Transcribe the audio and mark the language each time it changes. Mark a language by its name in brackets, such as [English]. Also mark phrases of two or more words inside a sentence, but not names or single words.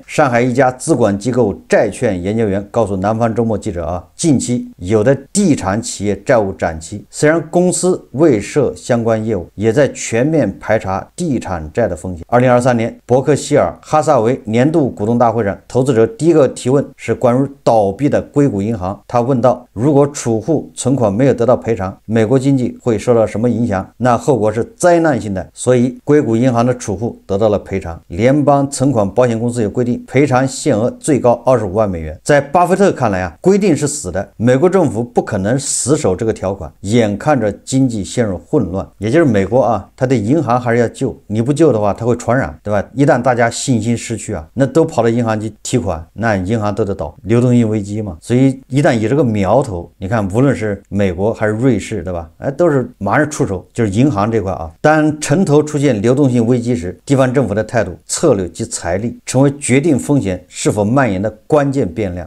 [Chinese] 上海一家資管機構債券研究員告訴南方周末記者近期有的地產企業債務展期，雖然公司未涉相關業務，也在全面排查地產債的風險。2023年，伯克希爾哈撒韋年度股東大會上，投資者第一個提問是關於倒閉的硅谷銀行。他問道，如果儲戶存款沒有得到賠償，美國經濟會受到什麼影響？那後果是災難性的。所以硅谷銀行的儲戶得到了賠償。聯邦存款保險公司有規定，賠償限額最高25萬美元。在巴菲特看來规定是死死的，美国政府不可能死守这個條款，眼看着經濟陷入混亂，也就是美國啊，它的銀行還是要救，你不救的話，它會傳染，對吧？一旦大家信心失去啊，那都跑到銀行去提款，那銀行都得倒，流動性危機嘛。所以一旦有這個苗頭，你看無論是美國還是瑞士，對吧？哎，都是馬上出手，就是銀行這塊啊。當城投出現流動性危機時，地方政府的態度、策略及財力成為決定風險是否蔓延的關鍵變量。